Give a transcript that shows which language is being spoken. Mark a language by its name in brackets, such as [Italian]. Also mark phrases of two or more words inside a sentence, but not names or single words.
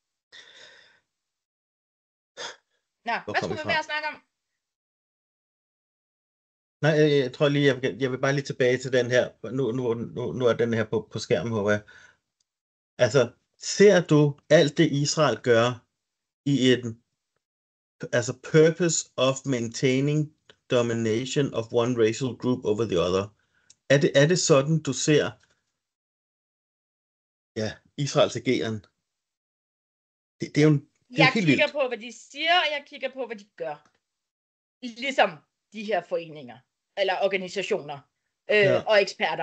[Danish] Nå, hvad skulle vi mere snakke om? Nej, jeg tror lige, jeg vil bare lige tilbage til den her. Nu er den her på skærmen, håber jeg. Altså, ser du alt det Israel gør i altså [English] purpose of maintaining domination of one racial group over the other? [Danish] Er det sådan, du ser Israels ageren? Det er jo jeg kigger på, hvad de siger, og jeg kigger på, hvad de gør. Ligesom de her foreninger, eller organisationer, og eksperter.